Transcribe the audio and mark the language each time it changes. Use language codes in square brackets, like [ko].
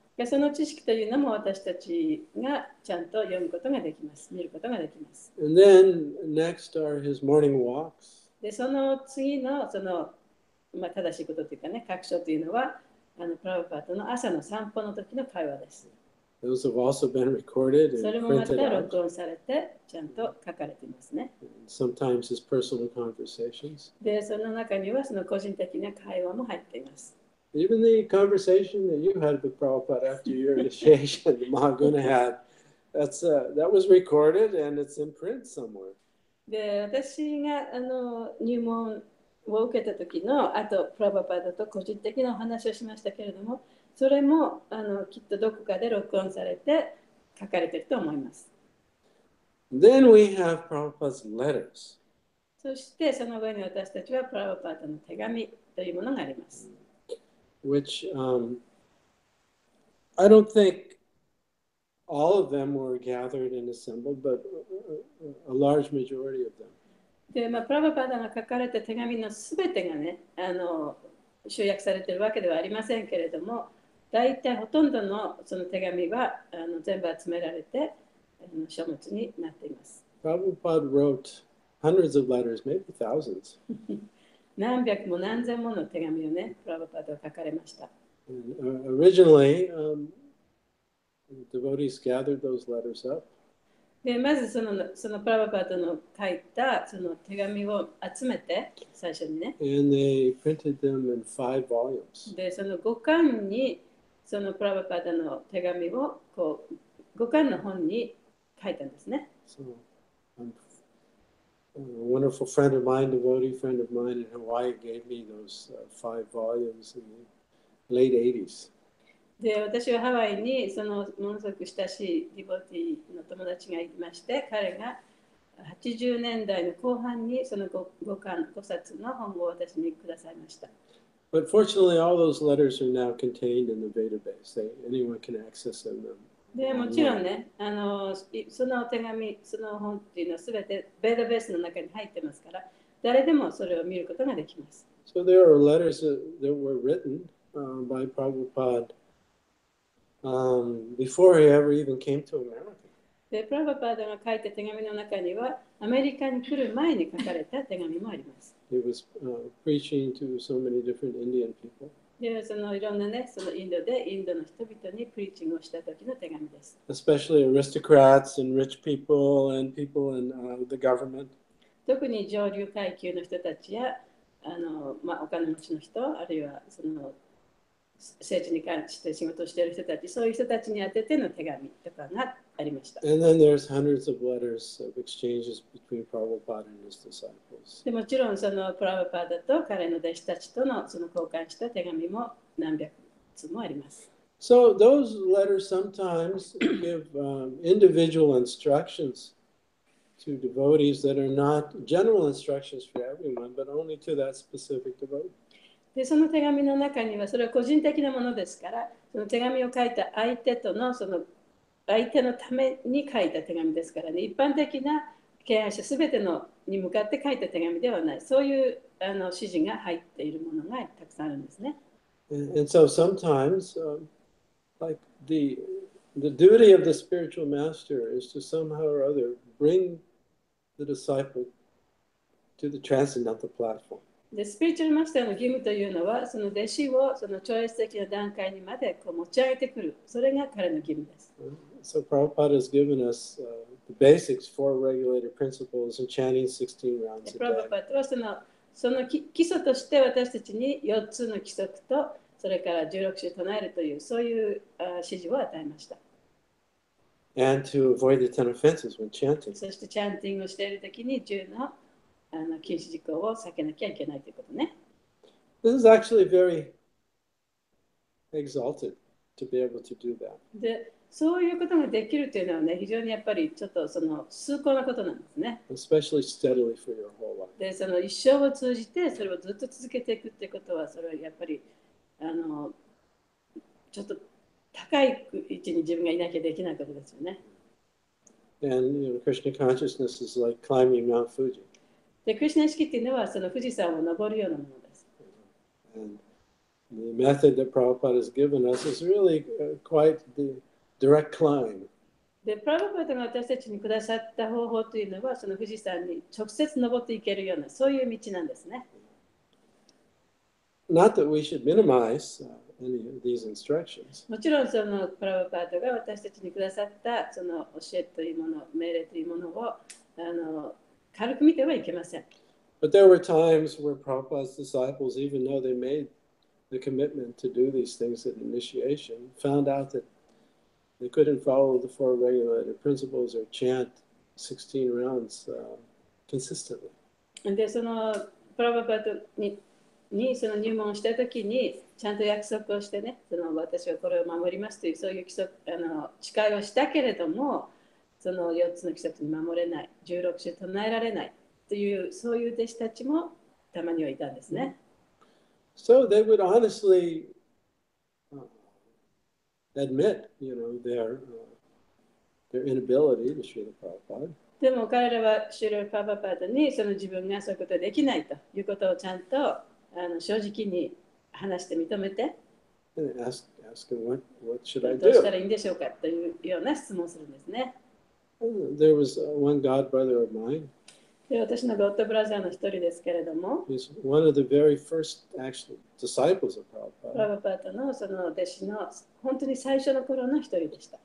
[ja] でその知識というのも私たちがちゃんと読むことができます。見ることができます。 [en] And then next are his morning walks. [ja] でその次の正しいことというかね、確証というのはプラブパートの朝の散歩の時の会話です。 [en] Those have also been recorded [ja] それ [en] and [ja] もまた [en] printed out. [ja] 録音されてちゃんと書かれていますね。 [en] And sometimes his personal conversations. [ja] でその中にはその個人的な会話も入っています。 [en] Even the conversation that you had with Prabhupada after your initiation, the Mahaguna had, that was recorded and it's in print somewhere. [ja] で私が入門を受けた時のあとプラバパーダと個人的なお話をしましたけれども、それもきっとどこかで録音されて書かれていると思います。 [en] Then we have Prabhupada's letters. [ja] そしてその上に私たちはプラバパーダの手紙というものがあります。 [en] Which I don't think all of them were gathered and assembled, but a large majority of them. [ja] でプラバパーダが書かれた手紙のすべてがね、集約されているわけではありませんけれども、大体ほとんどのその手紙は全部集められて書物になっています。 [en] Prabhupada wrote hundreds of letters, maybe thousands. [ja] 何百も何千もの手紙をね、プラバパーダは書かれました。 [en] Originally, devotees gathered those letters up. [ja] でまずそのプラバパーダの書いたその手紙を集めて、最初にね。 [en] And they printed them in 5 volumes. [ja] で、その5巻にそのプラバパーダの手紙をこう5巻の本に書いたんですね。 [en] So, a wonderful friend of mine, devotee friend of mine in Hawaii, gave me those 5 volumes in the late 80s. [ja] で、私はハワイにそのものすごく親しいディボティの友達がいまして、彼が80年代の後半にその 5冊の本を私にくださいました。 [en] But fortunately, all those letters are now contained in the database. Anyone can access them. [ja] でもちろんね、その手紙、その本っていうのはすべてデータベースの中に入ってますから、誰でもそれを見ることができます。 [en] So there are letters that were written by Prabhupada before he ever even came to America. [ja] で、プラバパーダが書いた手紙の中には、アメリカに来る前に書かれた手紙もあります。 [en] He was preaching to so many different Indian people. [ja] で、そのいろんなね、そのインドでインドの人々にプリーチングをした時の手紙です。 [en] Especially aristocrats and rich people and people in the government. [ja] 特に上流階級の人たちやお金持ちの人、あるいはその政治に関して仕事をしている人たち、そういう人たちに宛てての手紙とかがありました。 [en] And then there's hundreds of letters of exchanges between Prabhupada and his disciples. [ja] でもちろんそのプラバパーダと彼の弟子たちとのその交換した手紙も何百通もあります。 [en] So those letters sometimes give individual instructions to devotees that are not general instructions for everyone, but only to that specific devotee. [ja] でその手紙の中にはそれは個人的なものですから、その手紙を書いた相手とのその相手のために書いた手紙ですからね、一般的な敬愛者すべてのに向かって書いた手紙ではない、そういう指示が入っているものがたくさんあるんですね。 [en] And so sometimes, like the duty of the spiritual master is to somehow or other bring the disciple to the transcendental platform. [ja] でスピリチュアルマスターの義務というのは、その弟子をその超越的な段階にまでこう持ち上げてくる、それが彼の義務です。 [en] So Prabhupada has given us the basics, 4 regulated principles, and chanting 16 rounds a [ja] プラバ [en] day. [ja] パートはその基礎として私たちに4つの規則とそれから16種唱えるという、そういう指示を与えました。 [en] And to avoid the 10 offenses when chanting. [ja] そしてチャンティングをしているときに10の禁止事項を避けなきゃいけないということね。 [en] This is actually very exalted to be able to do that. [ja] で、そういうことができるというのはね、非常にやっぱりちょっとその崇高なことなんですね。 [en] Especially steadily for your whole life. [ja] で、その一生を通じてそれをずっと続けていくっていうことは、それはやっぱりちょっと高い位置に自分がいなきゃできないことですよね。 [en] And Krishna consciousness is like climbing Mount Fuji. [ja] で、クリシュナ意識っていうのはその富士山を登るようなものです。 [en] And the method that Prabhupada has given us is really quite the direct climb. [ja] で、プラブパートが私たちにくださった方法というのは、その富士山に直接登っていけるような、そういう道なんですね。 [en] Not that we should minimize any of these instructions. [ja] もちろんそのプラブパートが私たちにくださったその教えというもの、命令というものを軽く見てはいけません。 [en] But there were times where Prabhupada's disciples, even though they made the commitment to do these things at initiation, found out that they couldn't follow the 4 regulated principles or chant 16 rounds consistently. [ja] で、そのプラブパートにその入門したときにちゃんと約束をしてね、その私はこれを守りますというそういう誓いをしたけれども、その4つの規則に守れない、16種唱えられないというそういう弟子たちもたまにはいたんですね。 [en] So they would honestly admit, their inability to Srila Prabhupada. [ja] でも彼らはシュル・パパパートにその自分がそういうことができないということをちゃんと正直に話して認めて、 [en] Ask him, what should I [ja] どうしたら [en] do? [ja] いいんでしょうかというような質問をするんですね。 [en] There was one god brother of mine. [ja] で、私のゴッドブラザーの一人ですけれども、 [en] He's one of the very first actual disciples of [ja] プラ [en] Prabhupada. [ja] ブパートのその弟子の本当に最初の頃の一人でした。